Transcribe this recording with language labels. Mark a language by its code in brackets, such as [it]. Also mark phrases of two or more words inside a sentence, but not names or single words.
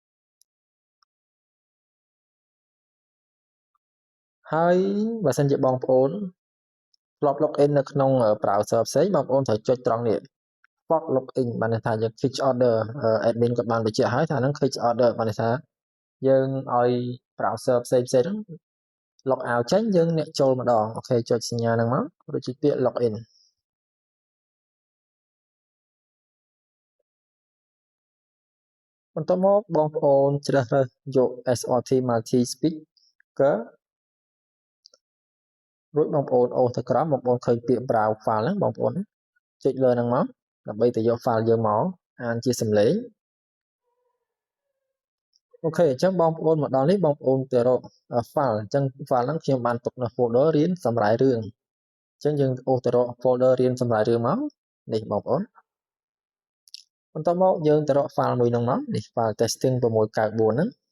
[km] ហើយបើសិនជាបងប្អូនធ្លាប់ login នៅក្នុង browser ផ្សេងបងប្អូនត្រូវចុចត្រង់នេះ fork login បានន័យថាយើង click order admin ក៏បានបញ្ជាក់ហើយថាហ្នឹង click order បានន័យថាយើងឲ្យ browser ផ្សេងហ្នឹង [en] log out [km] ចេញយើងអ្នកចូលម្ដងអូខេចុចសញ្ញាហ្នឹងមករួចចុចពាក្យ login បន្ទាប់មកបងប្អូនជ្រើសរើសយក [en] SRT multi speaker [km] រួចបងប្អូនអូសទៅក្រោមបងប្អូនឃើញពាក្យ [en] browse file [km] ហ្នឹងបងប្អូនចុចលើហ្នឹងមកដើម្បីទៅយក file យើងមកអានជាសំឡេង អូខេអញ្ចឹងបងប្អូនមកដល់នេះបងប្អូនទៅរក file អញ្ចឹង file ហ្នឹងខ្ញុំបានទុកនៅ folder រៀនសម្រាយរឿងអញ្ចឹងយើងអូសទៅរក folder រៀនសម្រាយរឿងមកនេះបងប្អូនបន្ទាប់មកយើងទៅរក file មួយហ្នឹងមកនេះ [en] file testing [km] 694ហ្នឹង